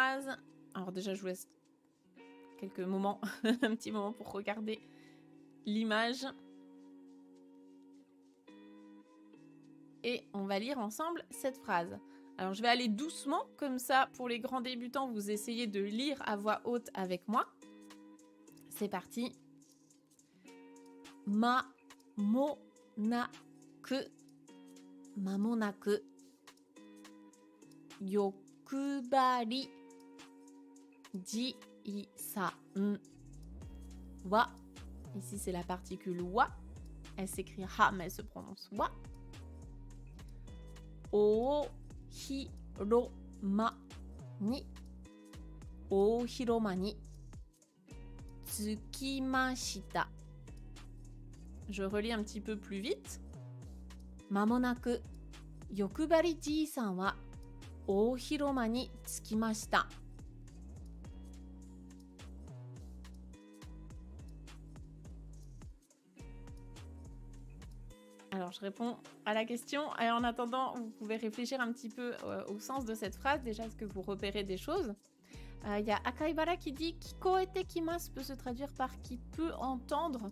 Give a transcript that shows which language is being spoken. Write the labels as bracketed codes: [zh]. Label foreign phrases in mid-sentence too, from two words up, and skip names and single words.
[fr] Alors déjà, je vous laisse quelques moments, un petit moment pour regarder l'image. Et on va lire ensemble cette phrase. Alors je vais aller doucement, comme ça pour les grands débutants, vous essayez de lire à voix haute avec moi. C'est parti. [ja] まもなく、まもなく、欲張り爺さんは. [fr] Ici c'est la particule wa. Elle s'écrit ha mais elle se prononce wa. [ja] 大広間に着きました. [fr] Je relis un petit peu plus vite. [ja] まもなく欲張り爺さんは大広間に着きました. [fr] Alors, je réponds à la question. Et en attendant, vous pouvez réfléchir un petit peu au sens de cette phrase. Déjà, est-ce que vous repérez des choses? Il y a Akaibara qui dit « [ja] 聞こえてきます [fr] » peut se traduire par « qui peut entendre ».